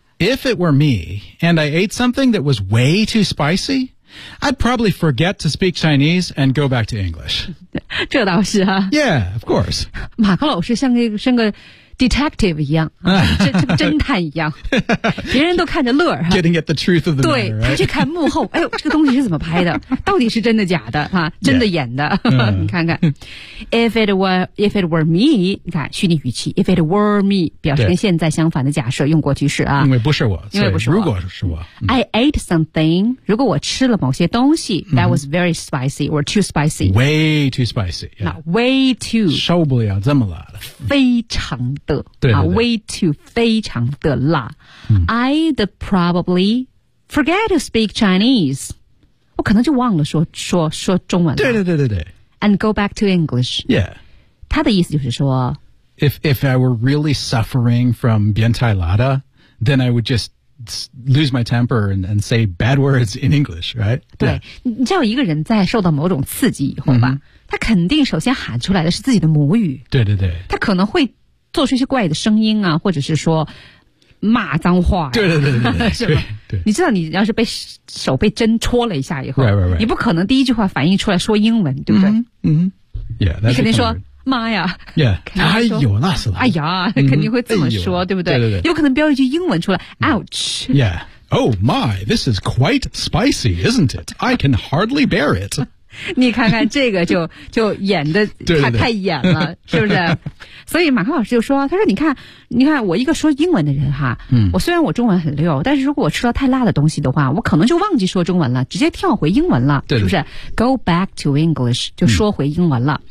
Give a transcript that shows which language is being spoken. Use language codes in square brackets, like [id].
[en] If it were me, and I ate something that was way too spicy, I'd probably forget to speak Chinese and go back to English. [zh] 这倒是啊。 [en] Yeah, of course. [zh] 马克老师像个 detective 一样，侦探一样，别人都看着乐儿。 [en] Getting at the truth of the matter, right? [zh] 对，他去看幕后，哎呦，这个东西是怎么拍的？到底是真的假的？真的演的？ [en] Yeah. [zh] 你看看。 [en] If it were me, [zh] 你看虚拟语气。 [en] If it were me, [zh] 表示跟现在相反的假设，用过去式啊。因为不是我，因为不是我。如果是我、 [en] I ate something. [zh] 如果我吃了某些东西、 [en] that was very spicy or too spicy. Way too spicy.、Yeah. 那 way too [zh] 受不了这么辣的，非常的对 [en] 啊 ，way too [zh] 非常的辣。 [en] I'd probably forget to speak Chinese. [zh] 我可能就忘了说中文了。对。 [en] And go back to English. Yeah. [zh] 他的意思就是说 [en] If I were really suffering from [zh] 变态辣的 [en] then I would just lose my temper and say bad words in English, right? [zh] 对、yeah. 你知道一个人在受到某种刺激以后吧、他肯定首先喊出来的是自己的母语。对。他可能会做出一些怪的声音啊或者是说骂脏话、啊。对。是吧对。你知道你要是被手被针戳了一下以后 [en] right. [zh] 你不可能第一句话反应出来说英文对不对 [en] 嗯。Yeah, [zh] 你肯定说妈呀。 Yeah, 哎呦那是哎呀肯定会这么说、对不对对。有可能标一句英文出来 ,ouch. [en] Yeah. Oh my, this is quite spicy, isn't it? I can hardly bear it. [zh] 你看看这个就演的太演了是不是所以马克老师就说他说你看我一个说英文的人哈、我虽然我中文很溜但是如果我吃了太辣的东西的话我可能就忘记说中文了直接跳回英文了是不是 [en] Go back to English, [zh] 就说回英文了、